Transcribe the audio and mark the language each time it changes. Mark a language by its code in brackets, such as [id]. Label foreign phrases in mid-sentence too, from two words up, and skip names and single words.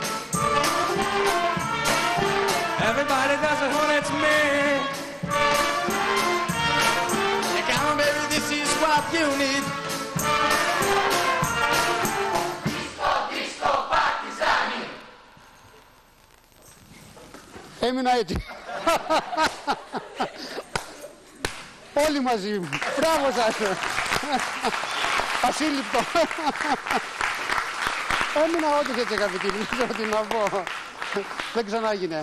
[en] Everybody does it when it's me. Baby, this is what you need. Disco, disco, partisan. [el] Έμεινα έτσι. Όλοι μαζί. Μπράβο σας. Ασύλληπτο. Έμεινα όντως έτσι αγαπητοί. Δεν ξέρω τι να πω. Δεν ξανάγινε.